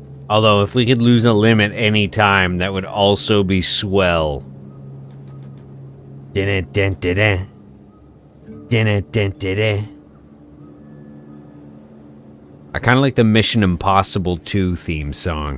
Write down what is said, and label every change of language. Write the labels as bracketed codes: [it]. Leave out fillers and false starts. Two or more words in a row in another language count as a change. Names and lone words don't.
[en] Although, if we could lose a limb at any time, that would also be swell. Din-it-din-din-din. Din-it-din-din-din. I kind of like the Mission Impossible 2 theme song.